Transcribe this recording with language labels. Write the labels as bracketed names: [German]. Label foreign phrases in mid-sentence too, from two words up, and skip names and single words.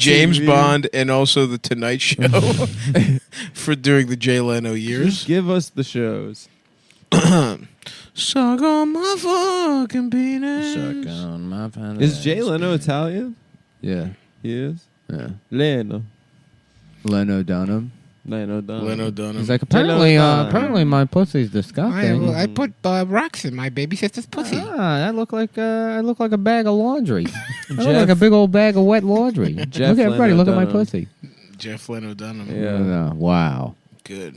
[English] James TV. Bond, and also the Tonight Show for during the Jay Leno years. Just give us the shows. Suck on my fucking penis. Suck on my penis. Is Jay Leno Italian? Yeah. He is? Yeah. Leno. Leno Dunham. Leno Dunham. Leno Dunham. He's like, apparently my pussy's disgusting. I put rocks in my baby sister's pussy. I look like a bag of laundry. I look like a big old bag of wet laundry. Jeff Look at everybody. Leno Look at my Dunham. pussy. Jeff Leno Dunham. Yeah. Wow. Good.